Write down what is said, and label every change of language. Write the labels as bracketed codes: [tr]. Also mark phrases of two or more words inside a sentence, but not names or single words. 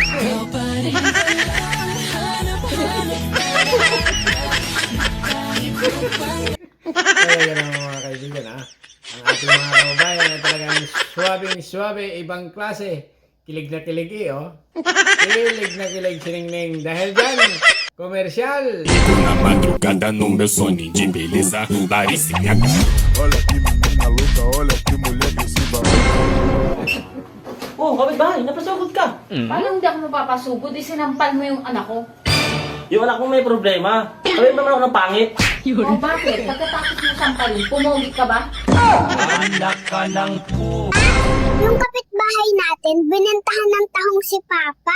[tl] Kaya yan ang mga kaibigan ha. Ang ating mga kababayan na talagang suwabing-suwabe, ibang klase. Kilig na kilig oh. Kilig na kilig siningning. Dahil dyan, komersyal. [pt] Ligo na madrugada no meu sono de beleza, Laricinha. Olha que menina louca, olha que mulher desse [tl] Oh, kapitbahay, napasugod ka. Paano hindi ako mapapasugod? Sinampal mo yung anak ko. Yung anak ko may problema. Sabihin mo naman ako ng pangit. O bakit? Pagkatapos mo sampalin, pumugi ka ba? Anak ka ng Yung kapitbahay natin, binentahan ng tahong si Papa.